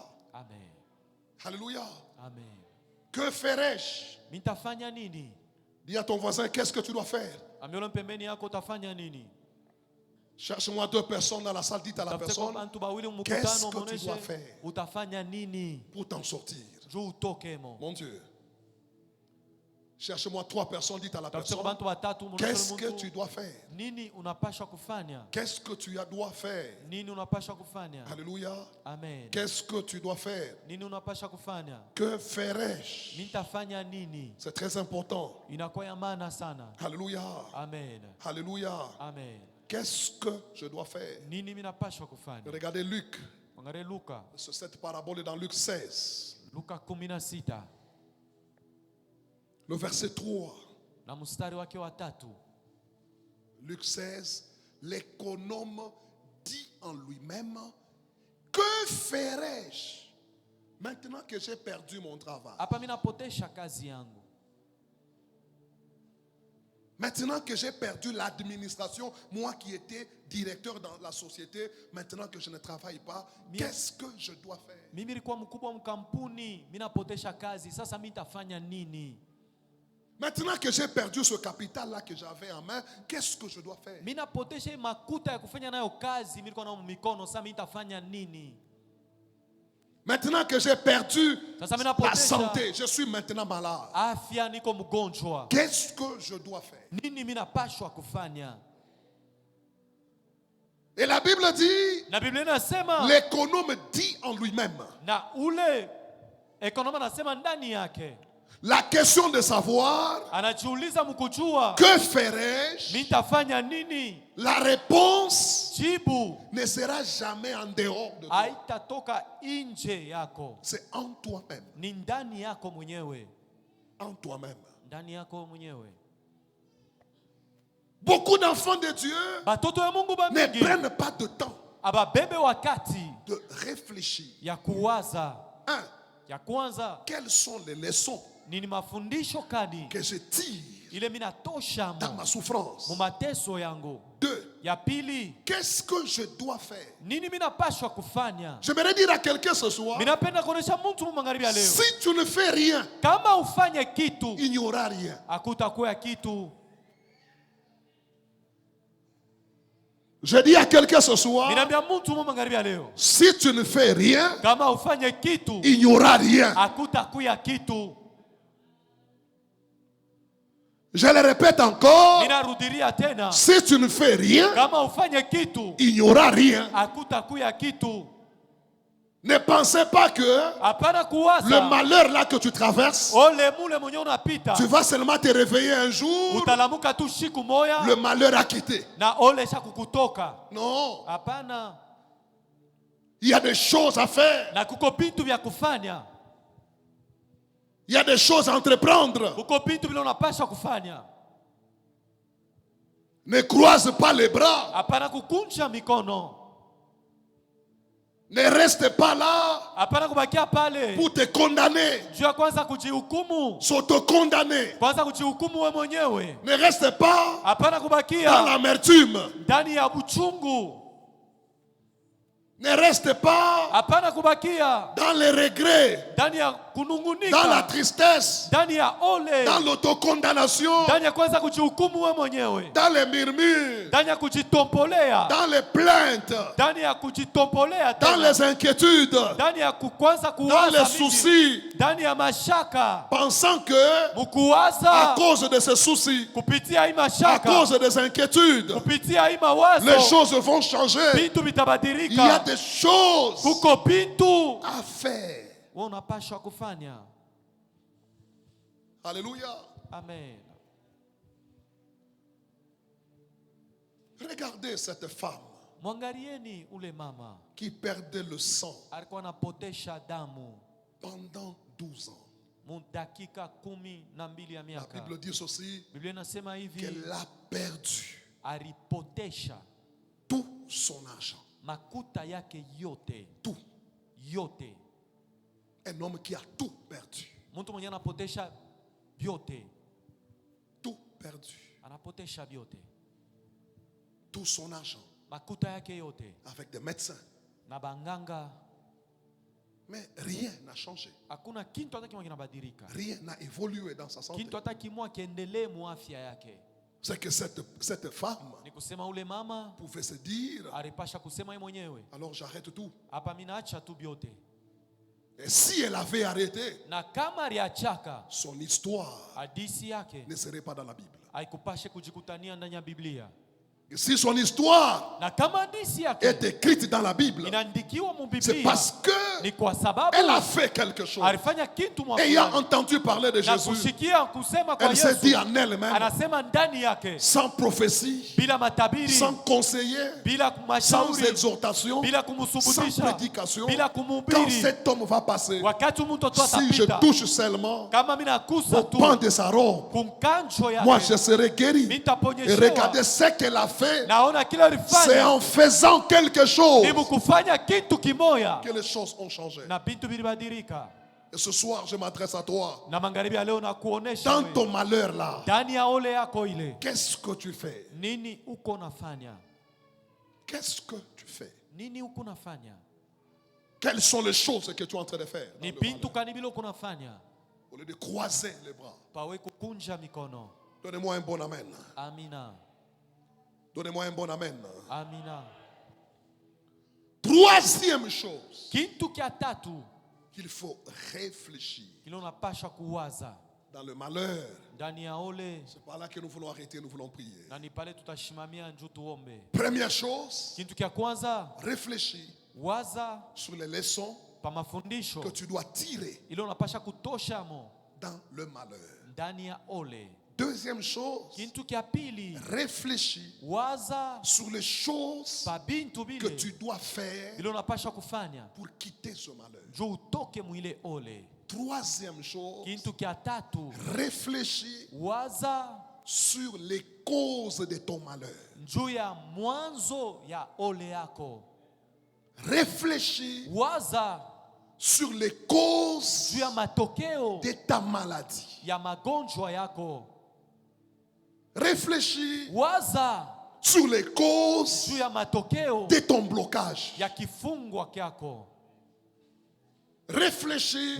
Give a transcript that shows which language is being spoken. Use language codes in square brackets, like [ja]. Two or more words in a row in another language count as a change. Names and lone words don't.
[fr] Amen. Alléluia. Amen. Que ferai-je? [sw] Mitafanya nini? [fr] Dis à ton voisin, qu'est-ce que tu dois faire? [sw] Amiolo pembeni yako utafanya nini? [fr] Cherche-moi deux personnes dans la salle, dites à la [sw] Tafute [fr] personne, [sw] kwa bantu bawili [fr] qu'est-ce [sw] mkutano, [fr] que tu dois [sw] muoneshe [fr] faire [sw] utafanya nini [fr] pour t'en sortir. [sw] juu utoke mo. [fr] Mon Dieu. Cherche-moi trois personnes, dites à la [sw] Tafute kwa [fr] personne, [sw] bantu batatu, muoneshe [fr] qu'est-ce que tu [sw] mtu [fr] dois faire? [sw] nini unapashwa kufanya? [fr] Qu'est-ce que tu dois faire? [sw] Nini unapashwa kufanya? [fr] Alléluia. Amen. Qu'est-ce que tu dois faire? [sw] Nini unapashwa kufanya? [fr] Que ferai-je? [sw] Mitafanya nini? [fr] C'est très important. [sw] Inakuwa ya maana sana. [fr] Alléluia. Amen. Alléluia. Amen. Qu'est-ce que je dois faire? [sw] Nini minapashwa kufanya? [fr] Regardez Luc. [sw] Angalia Luka. [fr] Cette parabole est dans Luc 16. [sw] Luka 16 [fr] Le verset 3. [sw] na mstari wake wa 3. [fr] Luc 16. L'économe dit en lui-même, que ferai-je maintenant que j'ai perdu mon travail? [sw] Hapa mimi napotesha kazi yangu. [fr] Maintenant que j'ai perdu l'administration, moi qui étais directeur dans la société, maintenant que je ne travaille pas, qu'est-ce que je dois faire? [sw] Mimi nilikuwa mkubwa mkampuni, mimi napotesha kazi. Sasa mimi nitafanya nini? [fr] Maintenant que j'ai perdu ce capital-là que j'avais en main, qu'est-ce que je dois faire? [sw] Mimi napotesha makuta ya kufanya nayo kazi, mimi nilikuwa na mikono. Sasa mimi nitafanya nini? [fr] Maintenant que j'ai perdu [sw] Sasa mimi [fr] la [sw] napotesha [fr] santé, je suis maintenant malade. [sw] afya, niko mgonjwa. [fr] Qu'est-ce que je dois faire? [sw] Nini mimi napashwa kufanya? [fr] Et la Bible dit, [sw] Na Biblia inasema [fr] l'économe dit en lui-même, [sw] na ule ekonoma nasema ndani yake, [fr] La question de savoir [sw] anajiuliza mkujua [fr] que ferais-je, [sw] nitafanya nini, [fr] la réponse [sw] jibu [fr] ne sera jamais en dehors de toi. [sw] haitatoka nje yako, [fr] C'est en toi-même. [sw] ni ndani yako mwenyewe, [fr] En toi-même. [sw] ndani yako mwenyewe. [fr] Beaucoup d'enfants de Dieu [sw] Batoto ya Mungu [fr] ne [sw] bamingi [fr] prennent pas de temps [sw] ababebe wakati [fr] de réfléchir. [sw] ya kuwaza. [fr] Un, [sw] Ya kwanza, [fr] quelles sont les leçons [sw] nini mafundisho kani [fr] que je tire [sw] ile minatosha [fr] dans ma souffrance? [sw] mu mateso yangu. [fr] Deux, [sw] Ya pili, [fr] qu'est-ce que je dois faire? [sw] nini minapashwa kufanya. [fr] J'aimerais dire à quelqu'un ce soir, [sw] Minapenda kuonesha mtu mu magharibi ya leo, [fr] si tu ne fais rien, [sw] kama ufanye kitu [fr] il n'y aura rien. [sw] hakutakuwa kitu. [fr] Je dis à quelqu'un ce soir, [sw] Minambia mtu mu magharibi ya leo, [fr] si tu ne fais rien, [sw] kama ufanye kitu [fr] il n'y aura rien. [sw] hakutakuwa kitu. [fr] Je le répète encore, [sw] Ninarudiria tena, [fr] si tu ne fais rien, [sw] kama ufanye kitu [fr] il n'y aura rien. [sw] hakutakuwa kitu. [fr] Ne pensez pas que [sw] Hapana [fr] le [sw] kuwaza [fr] malheur là que tu traverses, [sw] ole mule mwenye unapita [fr] tu vas seulement te réveiller un jour, [sw] utalamuka tu siku moya [fr] le malheur a quitté. [sw] na ole sha kukutoka. [fr] Non, [sw] Hapana, [fr] il y a des choses à faire, [sw] na kuko vitu vya kufanya, [fr] il y a des choses à entreprendre. [sw] kuko vitu vile unapasha kufanya. [fr] Ne croise pas les bras, [sw] Hapana kukunja mikono, [fr] ne reste pas là [sw] hapana kubakia pale [fr] pour te condamner, [sw] juu ya kwanza kujihukumu, [fr] s'auto-condamner. [sw] kwanza kujihukumu we mwenyewe. [fr] Ne reste pas [sw] Hapana [fr] dans [sw] kubakia [fr] l'amertume, [sw] ndani ya uchungu, [fr] ne reste pas [sw] hapana kubakia [fr] dans les regrets, [sw] ndani ya [fr] dans la [sw] kunungunika, [fr] tristesse, [sw] ndani ya ole, [fr] dans l'autocondamnation, [sw] ndani ya kwanza kujihukumu we mwenyewe, [fr] dans les murmures, [sw] ndani ya kujitombolea, [fr] dans les plaintes, [sw] ndani ya kujitombolea [fr] dans [sw] tena, [fr] les inquiétudes, [sw] ndani ya kwanza [fr] dans [sw] kuwaza [fr] les [sw] mingi, [fr] soucis, [sw] ndani ya mashaka, [fr] pensant que à [sw] mukuwaza [fr] cause de ces soucis, [sw] kupitia hii [fr] à [sw] mashaka, [fr] cause des inquiétudes, [sw] kupitia hii [fr] les [sw] mawazo, [fr] choses vont changer. [sw] vitu [fr] Il y a [sw] vitabadilika. [fr] des choses [sw] Kuko vitu [fr] à faire. [sw] wewe unapaswa kufanya. [fr] Alléluia. Amen. Regardez cette femme [sw] Mwangalieni ule mama [fr] qui perdait le sang [sw] alikuwa anapotesha damu [fr] pendant 12 ans. [sw] mu dakika 12 ya [fr] La [sw] miaka. [fr] Bible dit aussi [sw] Biblia inasema hivi, [fr] qu'elle a perdu [sw] alipotesha [fr] tout son argent. [sw] makuta yake yote [fr] Tout. [sw] yote. [fr] Un homme qui a tout perdu. [sw] Mtu mwenye anapotesha vyote, [fr] Tout perdu. [sw] anapotesha vyote, [fr] Tout son argent. [sw] makuta yake yote [fr] Avec des médecins. [sw] na banganga. [fr] Mais rien n'a changé. [sw] Hakuna kitu hata kimoja kinabadilika, [fr] Rien n'a évolué dans sa santé. [sw] kitu hata kimoja kiendelee mu afya yake. [fr] C'est que cette femme [sw] Ni kusema ule mama [fr] pouvait se dire, [sw] alipasha kusema yeye mwenyewe, [fr] alors j'arrête tout. [sw] hapa mimi naacha tu vyote. [fr] Et si elle avait arrêté, [sw] Na kama aliachaka, [fr] son histoire [sw] hadithi yake [fr] ne serait pas dans la Bible. [sw] haikupashe kujikutania ndani ya Biblia. [fr] Et si son histoire [sw] Na kama hadithi yake [fr] est écrite dans la Bible, [sw] inaandikiwa mu [fr] c'est [sw] Biblia, [fr] parce que [sw] ni kwa sababu [fr] elle a fait quelque chose. [sw] alifanya kitu [fr] Ayant [sw] mwafulani, [fr] entendu parler de [sw] na [fr] Jésus, [sw] kusikia kusema kwa [fr] elle s'est dit [sw] Yesu, [fr] en elle-même, [sw] anasema ndani yake, [fr] sans prophétie, [sw] bila matabiri, [fr] sans conseiller, [sw] bila [fr] sans [sw] mashauri, [fr] exhortation, [sw] bila [fr] sans [sw] kumsubutisha, [fr] prédication, [sw] bila [fr] quand [sw] kumhubiri, [fr] cet homme va passer, [sw] wakati mtu [fr] si je [sw] atapita, [fr] touche seulement [sw] kama mimi nakusa [fr] au [sw] tu [fr] pan de sa robe, [sw] kumkanjo [fr] moi je [sw] yake, [fr] serai guéri. Et [sw] nitaponyeshewa. [fr] regardez ce qu'elle a fait, [sw] Naona kile [fr] c'est [sw] alifanya [fr] en faisant quelque chose [sw] ni mkufanya kitu kimoya [fr] que les choses ont changé. [sw] na vitu vilibadilika. [fr] Et ce soir, je m'adresse à toi. [sw] Na magharibi ya leo na kuonesha [fr] Dans [sw] wewe, [fr] ton malheur là, [sw] ndani ya ole yako ile, [fr] qu'est-ce que tu fais? [sw] nini uko nafanya? [fr] Qu'est-ce que tu fais? [sw] Nini uko nafanya? [fr] Quelles sont les choses que tu es en train de faire dans [sw] Ni [fr] le [sw] bintu [fr] malheur? [sw] kani vile uko nafanya? [fr] Au lieu de croiser les bras. [sw] Pawe kukunja mikono. [fr] Donnez-moi un bon amen. [sw] Amina. [fr] Donnez-moi un bon amen. [sw] Amina. [fr] Troisième chose [sw] Kitu kia tatu [fr] qu'il faut réfléchir [sw] kile unapasha kuwaza [fr] dans le malheur. [sw] ndani ya ole, [fr] C'est pas là que nous voulons arrêter, nous voulons prier. [sw] na ni pale tutashimamia njoo tuombe. [fr] Première chose, [sw] Kitu kia kwanza, [fr] réfléchis [sw] waza [fr] sur les leçons [sw] pa mafundisho [fr] que tu dois tirer [sw] ile unapasha kutosha mo [fr] dans le malheur. [sw] ndani ya ole. [fr] Deuxième chose, [sw] Kintu kia pili, [fr] réfléchis [sw] waza [fr] sur les choses [sw] pa bintu [fr] que [sw] bile [fr] tu dois faire [sw] ile unapasha kufanya [fr] pour quitter ce malheur. [sw] juu utoke mwile ole. [fr] Troisième chose, [sw] Kintu kia tatu, [fr] réfléchis [sw] waza [fr] sur les causes de ton malheur. [sw] juu ya mwanzo ya ole yako. [fr] Réfléchis [sw] Waza [fr] sur les causes [sw] juu ya matokeo [fr] de ta maladie. [sw] ya magonjwa yako. [fr] Réfléchis [sw] Waza [fr] sur les causes [sw] juu ya matokeo [fr] de ton blocage. [sw] ya kifungwa kyako. [fr] Réfléchis